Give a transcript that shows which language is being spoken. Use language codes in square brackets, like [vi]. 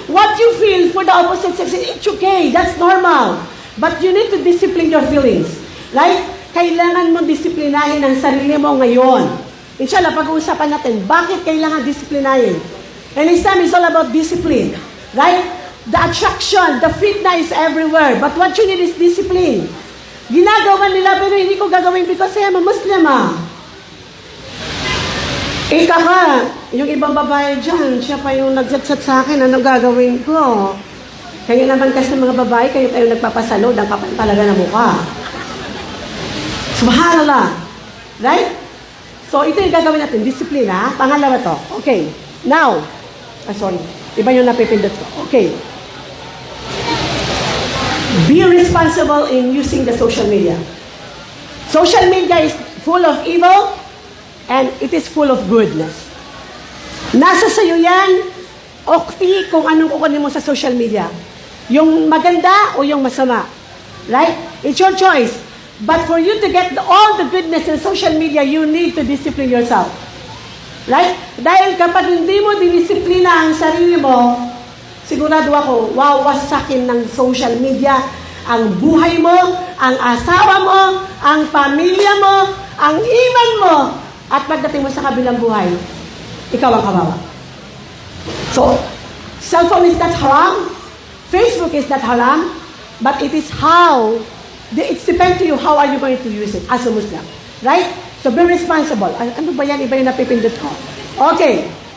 [en] what you feel for the opposite sex, it's okay. That's normal. But you need to discipline your feelings. Right? [tl] Kailangan mo disiplinahin ang sarili mo ngayon. Inshallah, pag-uusapan natin, bakit kailangan disiplinahin? [en] And Islam is all about discipline. Right? The attraction, the fitna is everywhere. But what you need is discipline. [tl] Ginagawa nila, pero hindi ko gagawin [en] because I'm a Muslim [tl] Ika ka, yung ibang babae dyan, siya pa yung nag-chat sa akin, ano gagawin ko? Kayo naman kasi mga babae, kayo tayo nagpapasalo, ang kapal talaga na mukha. Subhanallah. Right? So, ito yung gagawin natin, discipline Pangalawa to. Okay. Now, sorry. Iba yung napipindot ko. Okay. [en] Be responsible in using the social media. Social media is full of evil and it is full of goodness. [tl] Nasa sayo yan, okti kung anong kukunin mo sa social media. Yung maganda o yung masama. Right? [en] It's your choice. But for you to get all the goodness in social media, you need to discipline yourself. Right? [tl] Dahil kapag hindi mo dinisiplina ang sarili mo, sigurado ako, wawasakin ng social media ang buhay mo, ang asawa mo, ang pamilya mo, ang iman mo, at pagdating mo sa kabilang buhay, ikaw ang kawawa. [en] So, cellphone is not haram, Facebook is not haram, but it is how, it depends to you, how are you going to use it as a Muslim. [tl] Right? [en] So, be responsible. [tl] Ano ba yan? Iba yung napipindot ko. Okay.